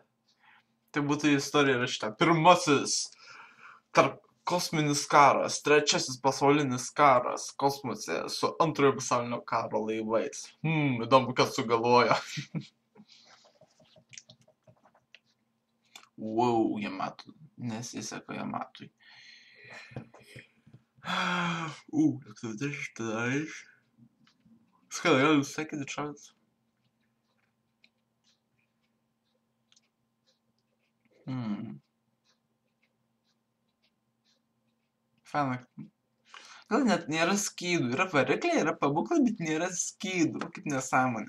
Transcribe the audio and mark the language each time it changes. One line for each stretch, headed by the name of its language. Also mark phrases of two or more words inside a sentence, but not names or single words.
Lithuanian: Tai būtų istorija rašyta. Pirmasis tarp kosminis karas, trečiasis pasaulinis karas kosmose su antrojo pasaulinio karo laivais. Įdomu, kas sugalvojo. Wow, Yamato. Nesiseka Yamatui.
Polish: Jak to też dajesz? Skoro ja już
English: second chance.
Lithuanian: Faina. Gal net nėra skydų. Yra varikliai, yra pabūklai, bet nėra skydų. Kaip nesąmonė.